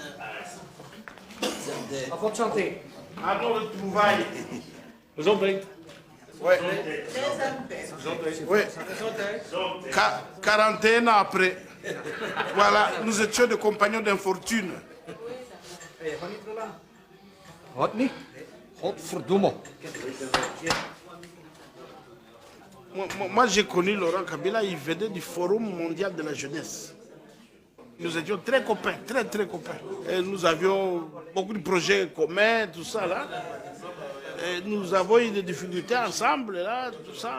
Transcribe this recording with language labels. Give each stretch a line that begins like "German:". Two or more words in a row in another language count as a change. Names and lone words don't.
French: À votre santé. à nos retrouvailles. Vous en prie. Ouais. Oui. 41 ans après. Voilà, nous étions des compagnons d'infortune.
Dutch: Wat niet? Godverdomme.
French: Moi, j'ai connu Laurent Kabila, il venait du Forum mondial de la jeunesse. Nous étions très copains, très très copains. Et nous avions beaucoup de projets communs, tout ça là. Et nous avons eu des difficultés ensemble, là, tout ça.